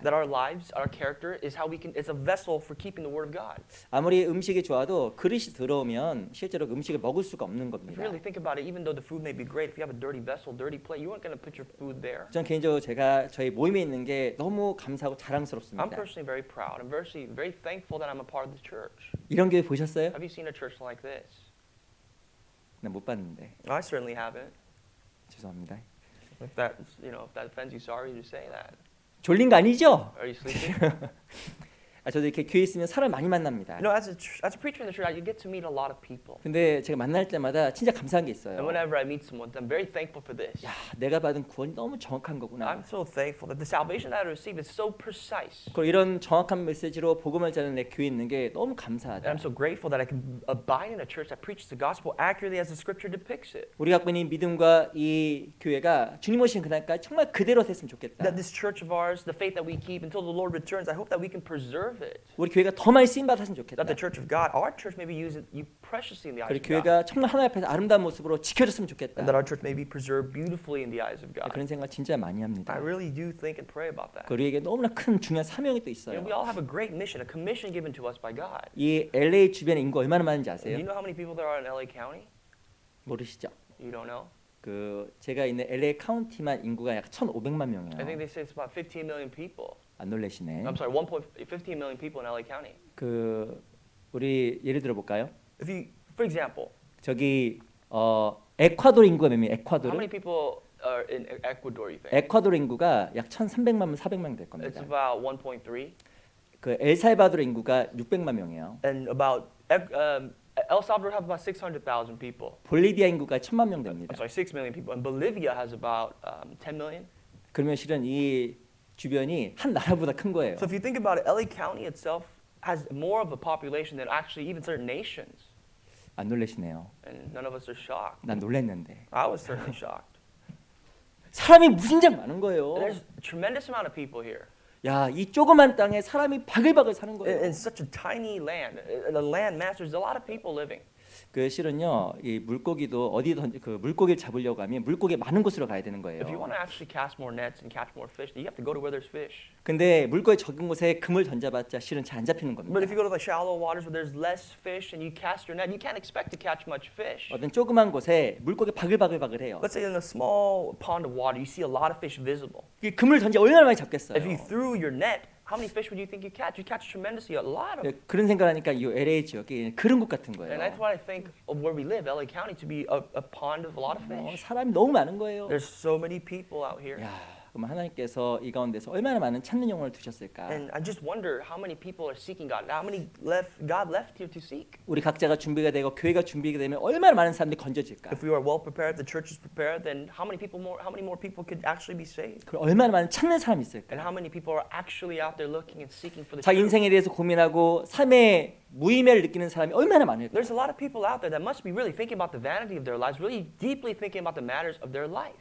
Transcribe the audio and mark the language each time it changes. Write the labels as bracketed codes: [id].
[en] that our lives, our character, is how we can. It's a vessel for keeping the Word of God. [ko] 아무리 음식이 좋아도 그릇이 더러우면 실제로 음식을 먹을 수가 없는 [en] If [ko] 겁니다. [en] you really think about it, even though the food may be great, if you have a dirty vessel, dirty plate, you aren't going to put your food there. [ko] 전 개인적으로 제가 저희 모임에 있는 게 너무 감사하고 [en] I'm [ko] 자랑스럽습니다. [en] personally very proud. I'm very thankful that I'm a part of the church. [ko] 이런 교회 보셨어요? [en] Have you seen a church like this? [ko] 나 못 봤는데 [en] I certainly haven't. [ko] 죄송합니다. [en] If that, if that offends you, sorry to say that. [ko] 졸린 거 아니죠? [en] Are you sleeping? [ko] 저도 이렇게 교회 있으면 사람 많이 만납니다. [en] As a preacher in the church, you get to meet a lot of people. [ko] 근데 제가 만날 때마다 진짜 감사한 게 [en] And [ko] 있어요. [en] whenever I meet someone, I'm very thankful for this. [ko] 야, 내가 받은 구원이 너무 정확한 거구나. [en] I'm so thankful that the salvation that I received is so precise. [ko] 그리고 이런 정확한 메시지로 복음을 전하는 내 교회 있는 게 너무 [en] And [ko] 감사하다. [en] I'm so grateful that I can abide in a church that preaches the gospel accurately as the scripture depicts it. [ko] 우리 갖고 있는 믿음과 이 교회가 주님 오신 그날까지 정말 그대로 됐으면 좋겠다. [en] That this church of ours, the faith that we keep until the Lord returns, I hope that we can preserve it. [ko] 우리 교회가 더 많이 쓰임 받았으면 좋겠다. [en] That the church of God, our church may be used preciously in the eyes [ko] 그리고 [en] of God. [ko] 교회가 정말 하나님 앞에서 아름다운 모습으로 지켜졌으면 좋겠다. [en] And that our church may be preserved beautifully in the eyes of God. [ko] 그런 생각 진짜 많이 합니다. [en] I really do think and pray about that. [ko] 우리에게 너무나 큰 중요한 사명이 또 있어요. [en] We all have a great mission, a commission given to us by God. [ko] 이 LA 주변에 인구 얼마나 많은지 [en] Do [ko] 아세요? [en] you know how many people there are in LA County? [ko] 모르시죠? [en] You don't know? [ko] 그 제가 있는 LA 카운티만 인구가 약 1,500만 [en] I think [ko] 명이에요. [en] they say it's about 15 million people. [ko] 안 놀라시네. [en] I'm sorry, 15 million people in LA County. [ko] 그 우리 예를 들어 볼까요? [en] If you, for example, [ko] 저기 에콰도르 인구가 몇 명? [en] how [ko] 에콰도르? [en] many people are in Ecuador, you think? [ko] 에콰도르 인구가 약 1,300만 명, 400만 될 [en] It's [ko] 겁니다. [en] about 1.3. [ko] 그 엘살바도르 인구가 600만 명이에요. [en] And about, El Salvador have about 600,000 people. [ko] 볼리비아 인구가 1,000만 명 [en] I'm [ko] 됩니다. [en] sorry, 6 million people. And Bolivia has about 10 million. [ko] 그러면 실은 이 주변이 한 나라보다 큰 거예요. [en] So if you think about it, LA County itself has more of a population than actually even certain nations. [ko] 안 놀라시네요. [en] And none of us are shocked. [ko] 난 놀랐는데. [en] I was certainly shocked. [ko] 사람이 무진장 많은 거예요. [en] There's a tremendous amount of people here. [ko] 야, 이 조그만 땅에 사람이 바글바글 사는 [en] in [ko] 거예요. [en] such a tiny land, a land mass. There's a lot of people living. [ko] 그 실은요, 이 물고기도 어디 그 물고기를 잡으려고 하면 물고기 많은 곳으로 가야 되는 거예요. [en] If you want to actually cast more nets and catch more fish, you have to go to where there's fish. [ko] 근데 물고기 적은 곳에 금을 던져봤자 실은 잘 안 잡히는 겁니다. [en] But if you go to the shallow waters where there's less fish and you cast your net, you can't expect to catch much fish. [ko] 어떤 조그만 곳에 물고기 바글바글바글해요. [en] Let's say in a small pond of water, you see a lot of fish visible. [ko] 이 금을 던져 얼마나 많이 잡겠어요. [en] If you threw your net, how many fish would you think you catch? You catch tremendously, a lot of. [ko] 예, 그런 생각하니까 이 LA 지역이 그런 곳 같은 거예요. [en] And that's why I think of where we live, LA County, to be a pond of a lot of fish. [ko] 사람이 너무 많은 거예요. [en] There's so many people out here. [ko] 야, 그럼 하나님께서 이 가운데서 얼마나 많은 찾는 영혼을 두셨을까? [en] And I just wonder how many people are seeking God. How many God left here to seek? [ko] 우리 각자가 준비가 되고 교회가 준비가 되면 얼마나 많은 사람들이 건져질까? [en] If we are well prepared, the church is prepared, then how many more people could actually be saved? [ko] 그럼 얼마나 많은 찾는 사람이 있을까? [en] And how many people are actually out there looking and seeking for the [ko] 자기 [en] truth? [ko] 인생에 대해서 고민하고 삶의 무의미를 느끼는 사람이 얼마나 많을까? [en] There's a lot of people out there that must be really thinking about the vanity of their lives, really deeply thinking about the matters of their life.